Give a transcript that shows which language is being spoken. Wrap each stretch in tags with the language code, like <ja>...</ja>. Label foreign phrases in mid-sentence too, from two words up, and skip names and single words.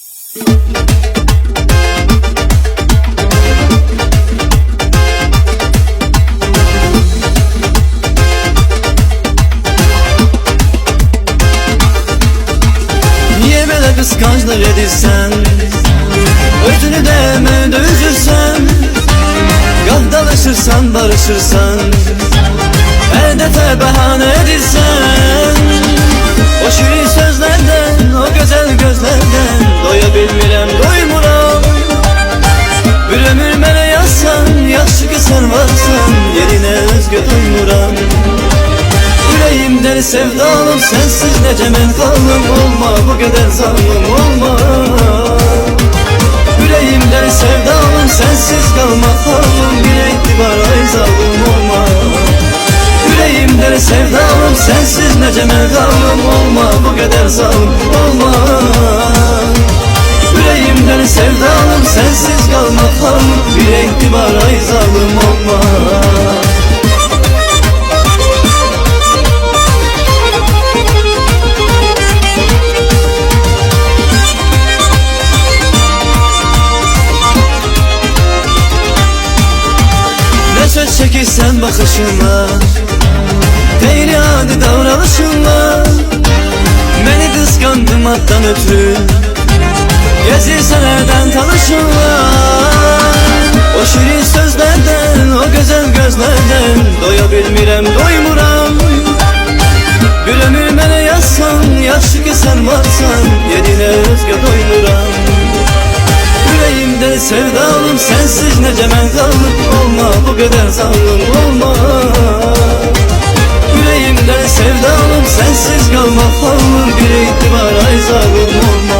<tr>Niye böyle kıskançlık edirsen, özünü de hemen üzürsen, dalışırsan, barışırsan, her defa bahane edirsen, o şirin sözlerden, o güzel gözlerden</tr> <az>doya bilmirəm, doymuram. Bir ömür mənə yazsan, yaxşı ki sen varsan, yerine özgü doymuram.</az> <tr>Yüreğimden sevdalım, sensiz</tr> <az>necə mən qalım, olma bu qədər zalim, olma.</az> <tr>Yüreğimden sevdalım, sensiz kalmak halim, bir etibar ay zalim, olma. Yüreğimden sevdalım, sensiz</tr> <az>necə mən qalım, olma bu qədər zalim, olma.</az> <tr>Yüreğimden sevdalım, sensiz kalmak halim, bir etibar ay zalim, olma. Söz çekirsen bakışınla, değil adi davranışınla, beni kıskandım attan ötürü, gezirsen nereden tanışınla. O şirin sözlerden, o güzel gözlerden</tr> <az>doya bilmirəm, doymuram. Bir ömür mənə yazsan, yaxşı ki sen varsan, yerine özgə doymuram.</az> <tr>Yüreğimden sevdalım, sensiz</tr> <az>necə mən qalım, olma bu qədər zalim, olma.</az> <tr>Yüreğimden sevdalım, sensiz qalmaq halim, bir etibar ay zalim, olma.</tr>